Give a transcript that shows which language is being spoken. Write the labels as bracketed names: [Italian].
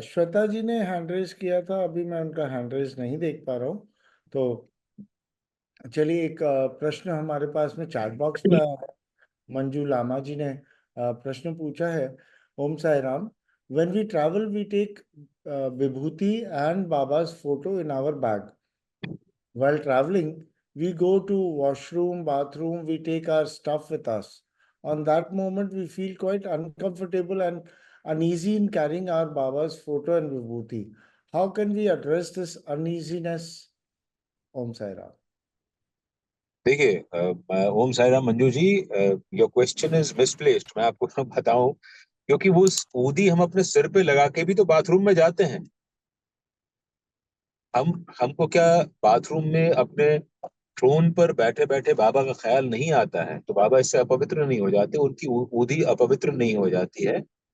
[Hindi] श्वेता जी ने hand raise किया था, अभी मैं उनका हैंड रेज नहीं देख पा रहा हूँ। तो चलिए, एक प्रश्न हमारे पास में चैट बॉक्स में आया है। मंजू लामा जी ने प्रश्न पूछा है। ओम Sai Ram. [English] When we travel we take vibhuti and Baba's photo in our bag. While traveling, we go to washroom, bathroom, we take our stuff with us. On that moment, we feel quite uncomfortable and uneasy in carrying our Baba's photo and vibhuti. How can we address this uneasiness? [Hindi] Om Sai Ram. देखिए ओम Sai Ram Manju ji, [English] your question is misplaced, [Hindi] मैं आपको बताऊं। क्योंकि वो ऊदी हम अपने सिर पे लगा के भी तो बाथरूम में जाते हैं। हमको क्या बाथरूम में अपने थ्रोन पर बैठे बैठे बाबा का ख्याल नहीं आता है तो बाबा इससे अपवित्र नहीं हो जाते, उनकी ऊदी अपवित्र नहीं हो जाती है।